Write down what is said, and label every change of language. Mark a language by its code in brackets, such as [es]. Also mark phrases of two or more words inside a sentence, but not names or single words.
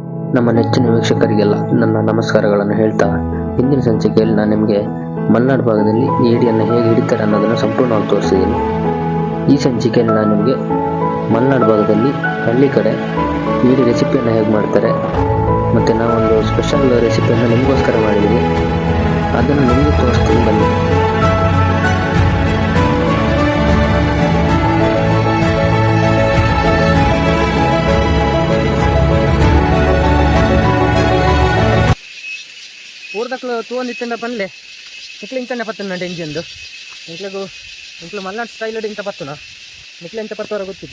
[kn] ನಮ್ಮ ನೆಚ್ಚಿನ ವೀಕ್ಷಕರಿಗೆಲ್ಲ ನನ್ನ ನಮಸ್ಕಾರಗಳನ್ನು ಹೇಳ್ತಾ, ಹಿಂದಿನ ಸಂಚಿಕೆಯಲ್ಲಿ ನಾನು ನಿಮಗೆ ಮಲೆನಾಡು ಭಾಗದಲ್ಲಿ ಏಡಿಯನ್ನು ಹೇಗೆ ಹಿಡಿತಾರೆ ಅನ್ನೋದನ್ನು ಸಂಪೂರ್ಣವಾಗಿ ತೋರಿಸಿದ್ದೀನಿ. ಈ ಸಂಚಿಕೆಯಲ್ಲಿ ನಾನು ನಿಮಗೆ ಮಲೆನಾಡು ಭಾಗದಲ್ಲಿ ಹಳ್ಳಿ ಕಡೆ ಏಡಿ ರೆಸಿಪಿಯನ್ನು ಹೇಗೆ ಮಾಡ್ತಾರೆ ಮತ್ತು ನಾವೊಂದು ಸ್ಪೆಷಲ್ ರೆಸಿಪಿಯನ್ನು ನಿಮಗೋಸ್ಕರ ಮಾಡಿದ್ದೀನಿ, ಅದನ್ನು ನಿಮಗೆ ತೋರಿಸ್ತೀನಿ ಬನ್ನಿ. [tcy] ಊರ್ದಕ್ಲು ತೂವೊಂದಿತ್ತಿಂದ ಪನ್ಲೆ ನಿಕ್ಲು ಇಂಚನೆ ಪತ್ತನ ಡೆಂಜಿಂದು ಇಂಕ್ಲು ಮಲ್ನಾಡು ಸ್ಟೈಲ್ ಇಂತ ಪತ್ತನ ನಿಕ್ಲು ಇಂತ ಪತ್ತವರ ಗೊತ್ತಿದ್ದೆ.